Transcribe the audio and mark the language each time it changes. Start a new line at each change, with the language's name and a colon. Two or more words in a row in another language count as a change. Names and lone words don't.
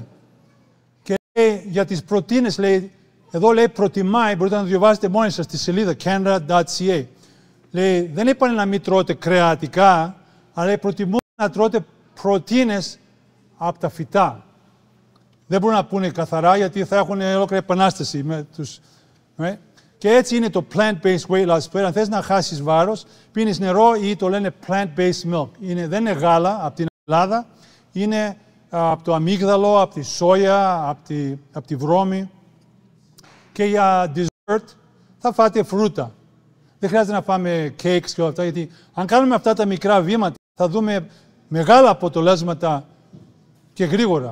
Greek: Και λέει, για τις πρωτεΐνες, λέει, εδώ λέει προτιμάει, μπορείτε να το διαβάσετε μόνοι σας στη σελίδα canada.ca. Λέει, δεν είπανε να μην τρώτε κρεατικά, αλλά λέει, προτιμούν να τρώτε πρωτεΐνες από τα φυτά. Δεν μπορούν να πούνε καθαρά, γιατί θα έχουν ολόκληρη επανάσταση με τους... Και έτσι είναι το
English: plant-based weight loss.
Greek: Αν θες να χάσεις βάρος, πίνεις νερό ή το λένε
English: plant-based milk.
Greek: Δεν είναι γάλα από την Ελλάδα, είναι από το αμύγδαλο, από τη σόγια, από τη βρώμη. Και για dessert θα φάτε φρούτα. Δεν χρειάζεται να φάμε cakes και όλα αυτά, γιατί αν κάνουμε αυτά τα μικρά βήματα, θα δούμε μεγάλα αποτελέσματα και γρήγορα.